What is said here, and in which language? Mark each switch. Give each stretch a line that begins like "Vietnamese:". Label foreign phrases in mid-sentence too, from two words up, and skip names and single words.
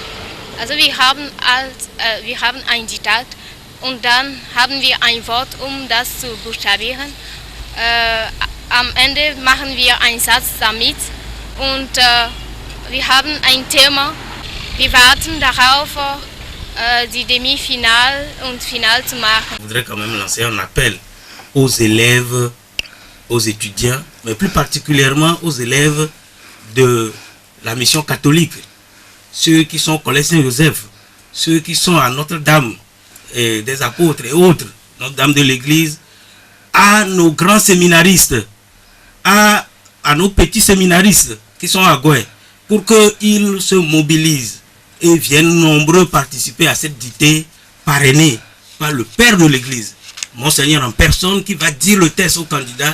German: Also wir haben ein Diktat und dann haben wir ein Wort, um das zu buchstabieren. Am Ende machen wir einen Satz damit und wir haben ein Thema. Wir warten darauf, die Demi-Finale und Finale zu machen.
French: Je voudrais quand même lancer un appel aux élèves, aux étudiants, mais plus particulièrement aux élèves de la mission catholique, ceux qui sont au Collège Saint-Joseph, ceux qui sont à Notre-Dame et des apôtres et autres, Notre-Dame de l'Église, à nos grands séminaristes, à nos petits séminaristes qui sont à Goué, pour qu'ils se mobilisent et viennent nombreux participer à cette dictée parrainée par le Père de l'Église, Monseigneur en personne, qui va dire le texte aux candidats.